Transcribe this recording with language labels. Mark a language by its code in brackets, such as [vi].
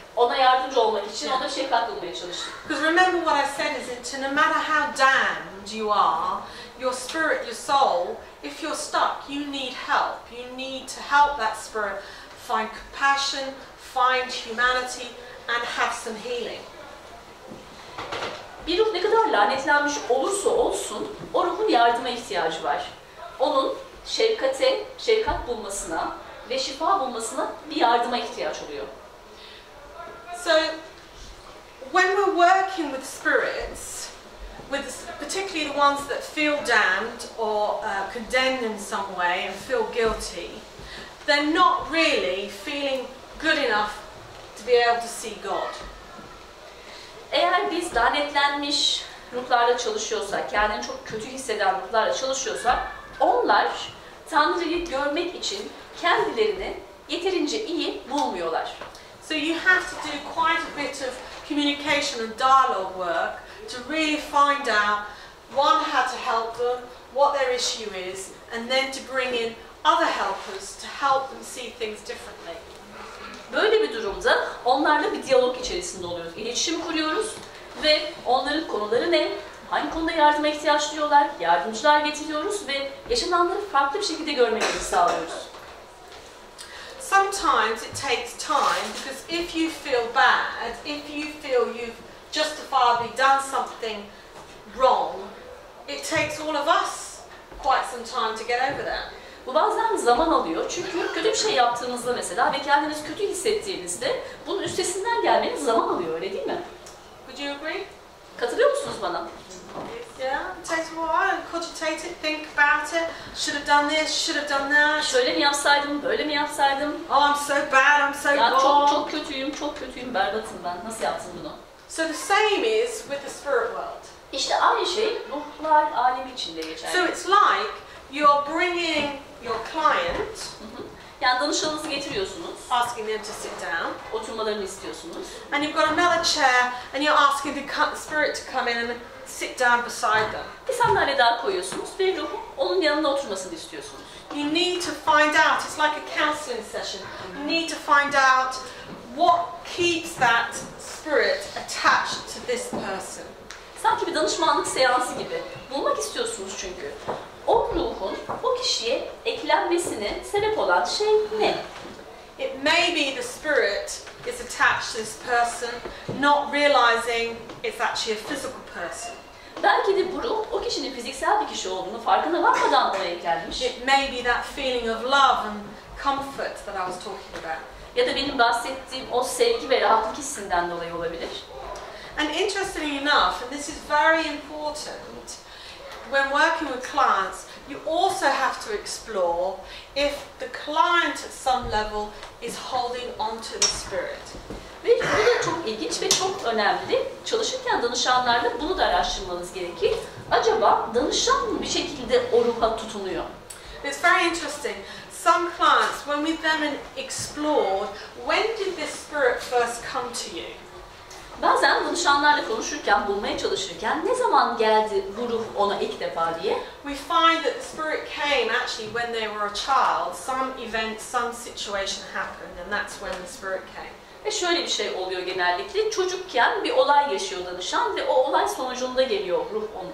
[tr] Ona yardımcı olmak için ona şefkat bulmaya çalıştık. [en] Because remember what I said is that no matter how damned you are, your spirit, your soul, if you're stuck, you need help. You need to help that spirit find compassion, find humanity and have some healing. [tr] Bir ruh ne kadar lanetlenmiş olursa olsun, o ruhun yardıma ihtiyacı var. Onun şefkat bulmasına ve şifa bulmasına bir yardıma ihtiyaç oluyor. [en] So, when we're working with spirits, particularly the ones that feel damned or condemned in some way and feel guilty, they're not really feeling good enough to be able to see God. [tr] Eğer biz lanetlenmiş ruhlarla çalışıyorsak, kendini çok kötü hisseden ruhlarla çalışıyorsak, onlar Tanrı'yı görmek için kendilerini yeterince iyi bulmuyorlar. [en] So you have to do quite a bit of communication and dialogue work to really find out, one, how to help them, what their issue is, and then to bring in other helpers to help them see things differently. [tr] Böyle bir durumda onlarla bir diyalog içerisinde oluyoruz. İletişim kuruyoruz ve onların konuları ne, hangi konuda yardıma ihtiyaç duyuyorlar, yardımcılar getiriyoruz ve yaşananları farklı bir şekilde görmelerini sağlıyoruz. [en] Sometimes it takes time because if you feel bad, if you feel you've justifiably done something wrong, it takes all of us quite some time to get over that. [tr] Bu bazen zaman alıyor çünkü kötü bir şey yaptığınızda mesela ve kendiniz kötü hissettiğinizde bunun üstesinden gelmeniz zaman alıyor, öyle değil mi? [en] Would you agree? [tr] Katılıyor musunuz bana? [en] Yeah, it takes a while. Cogitate it, think about it. Should have done this, should have done that. [tr] Şöyle mi yapsaydım, böyle mi yapsaydım? [en] Oh, I'm so bad, I'm so ya wrong. [tr] çok kötüyüm, berbatım ben. Nasıl yaptım bunu? [en] So the same is with the spirit world. [tr] İşte aynı şey ruhlar alemi içinde geçerli. [en] So it's like you're bringing your client, [tr] yani danışanınızı getiriyorsunuz, [en] asking them to sit down, [tr] oturmalarını istiyorsunuz, [en] and you've got another chair, and you're asking the spirit to come in and sit down beside them. [tr] Bir sandalye daha koyuyorsunuz ve ruhun onun yanında oturmasını istiyorsunuz. [en] You need to find out. It's like a counselling session. You need to find out what keeps that spirit attached to this person. [tr] Sanki bir danışmanlık seansı gibi. Bulmak istiyorsunuz çünkü. O ruhun o kişiye eklenmesine sebep olan şey ne? [en] It may be the spirit is attached to this person, not realizing it's actually a physical person. [tr] Belki de bu ruh o kişinin fiziksel bir kişi olduğunu farkına varmadan ona eklenmiş. [en] It may be that feeling of love and comfort that I was talking about. [tr] Ya da benim bahsettiğim o sevgi ve rahatlık hissinden dolayı olabilir. [en] And interestingly enough, and this is very important, when working with clients, you also have to explore if the client at some level is holding on to the spirit. [tr] Ve bu da çok ilginç ve çok önemli. Çalışırken danışanlarla bunu da araştırmanız gerekir. Acaba danışan mı bir şekilde o ruha tutunuyor? [en] It's very interesting. Some clients, when we've then explored, when did this spirit first come to you? [tr] Bazen danışanlarla konuşurken, bulmaya çalışırken ne zaman geldi bu ruh ona ilk defa diye. [en] We find that the spirit came actually when they were a child. Some event, some situation happened, and that's when the spirit came. [tr] Ve şöyle bir şey oluyor genellikle. Çocukken bir olay yaşıyor danışan ve o olay sonucunda geliyor ruh onun